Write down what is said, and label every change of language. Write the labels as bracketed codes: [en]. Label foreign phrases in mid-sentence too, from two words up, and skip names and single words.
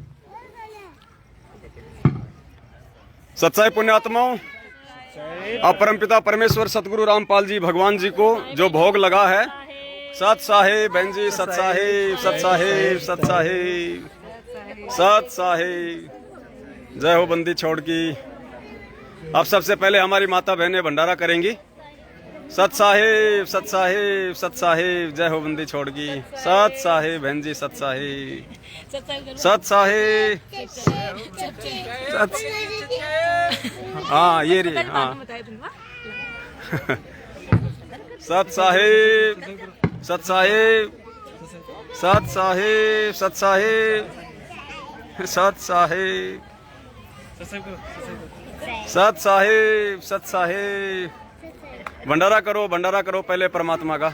[hi] सच्चाई पुण्यात्माओं अब परमपिता परमेश्वर सतगुरु रामपाल जी भगवान जी को जो भोग लगा है, सत साहेब बहन जी, सत साहेब सत साहेब सत साहेब सत साहेब जय हो बंदी छोड़ की। अब सबसे पहले हमारी माता बहनें भंडारा करेंगी। सत साहेब सत साहेब सत साहेब जय हो बंदी छोड़ की। सत साहेब बहन जी, सत साहेब सत साहेब हाँ ये रही हाँ सत साहेब सत साहेब सत साहेब सत साहेब सत साहेब सत साहेब सत साहेब भंडारा करो पहले परमात्मा का।